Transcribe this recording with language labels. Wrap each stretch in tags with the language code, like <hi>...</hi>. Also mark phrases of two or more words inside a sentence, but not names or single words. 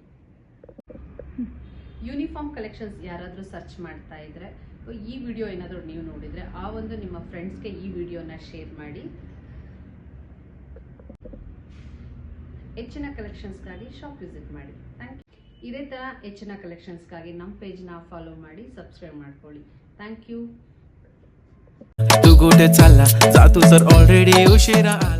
<en>uniform collections</en> <kn>ಯಾರಾದರೂ ಸರ್ಚ್ ಮಾಡ್ತಾ ಇದ್ದರೆ, ಈ ವಿಡಿಯೋ ಏನಾದರೂ ನೀವು ನೋಡಿದರೆ ಆ ಒಂದು ನಿಮ್ಮ ಫ್ರೆಂಡ್ಸ್ಗೆ ಈ ವಿಡಿಯೋನ ಶೇರ್ ಮಾಡಿ. ಹೆಚ್ಚಿನ ಕಲೆಕ್ಷನ್ಸ್ಗಾಗಿ</kn> <en>shop visit</en> <kn>ಮಾಡಿ.</kn> <en>thank you.</en> <kn>ಇದೇ ಥರ ಹೆಚ್ಚಿನ ಕಲೆಕ್ಷನ್ಸ್ಗಾಗಿ ನಮ್ಮ ಪೇಜ್ನ ಫಾಲೋ ಮಾಡಿ, ಸಬ್ಸ್ಕ್ರೈಬ್ ಮಾಡ್ಕೊಳ್ಳಿ.</kn> <en>thank you.</en> <mr>तू कुठे चालला जा तू सर ऑलरेडी उशिरा आला.</mr>